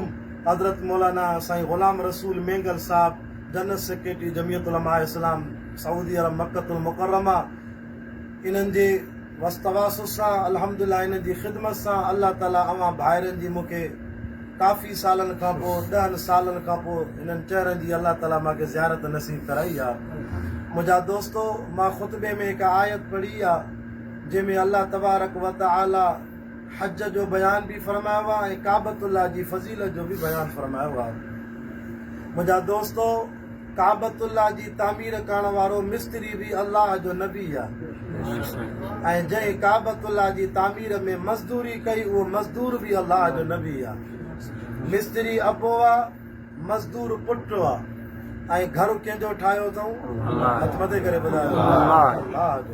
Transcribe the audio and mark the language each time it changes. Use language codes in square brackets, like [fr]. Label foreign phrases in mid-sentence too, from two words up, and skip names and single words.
[sd] हज़रत मौलाना साईं ग़ुलाम रसूल मेंगल साहब [en] General Secretary [sd] जमियत उलमा इस्लाम सऊदी अरब मक्कतुल मुकर्रमा इन्हनि जे वस्तवासुस सां अल्हम्दुलिल्लाह इन्हनि जी ख़िदमत सां अल्लाह ताला अवां भाइरनि जी मूंखे काफ़ी सालनि खां पोइ 10 सालनि खां पोइ इन्हनि चेहरनि जी अल्लाह ताला मूंखे ज़ियारत नसीब कराई आहे मुंहिंजा दोस्तो मां ख़ुतबे में हिकु आयत पढ़ी आहे जंहिंमें अल्लाह [ar] تبارك وتعالى [sd] हज जो बयान भी फरमायो आहे ऐं काबतुल्लाह जी फज़ीलत जो भी बयान फरमायो आहे मुंहिंजा दोस्तो काबतुल्लाह जी तामीर करण वारो मिस्त्री भी अल्लाह जो नबी आहे ऐं जंहिं काबतुल्लाह जी तामीर में मज़दूरी कई उहो मज़दूर भी अल्लाह जो नबी आहे मिस्त्री अबो आहे मज़दूर पुट आहे ऐं घर कंहिंजो ठाहियो अथऊं हथ मथे करे ॿुधायो अल्लाह जो।